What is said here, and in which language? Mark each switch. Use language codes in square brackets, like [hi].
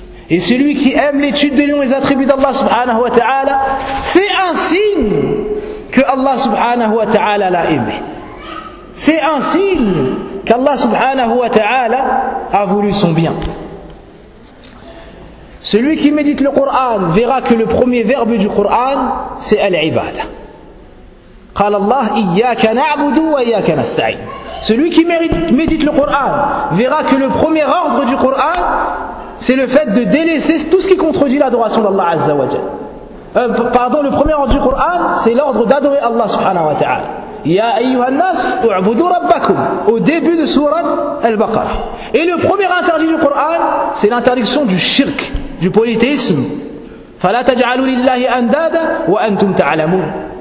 [fr] Et celui qui aime l'étude des noms et des attributs d'Allah subhanahu wa ta'ala, c'est un signe que Allah subhanahu wa ta'ala l'a aimé. C'est un signe qu'Allah subhanahu wa ta'ala a voulu son bien. Celui qui médite le Coran verra que le premier verbe du Coran, c'est Al-Ibadah. [ar] قال الله إياك نعبد وإياك نستعين. [fr] Celui qui médite le Coran verra que le premier ordre du Coran, c'est le fait de délaisser tout ce qui contredit l'adoration d'Allah Azza wa Jal. Le premier ordre du Coran, c'est l'ordre d'adorer Allah subhanahu wa ta'ala. [ar] Ya ayyuha an-nas u'budu rabbakum, [fr] au début de sourate Al-Baqarah. Et le premier interdit du Coran, c'est l'interdiction du shirk, du polythéisme. [ar] فلا تجعلوا لله أندادا وأنتم تعلمون.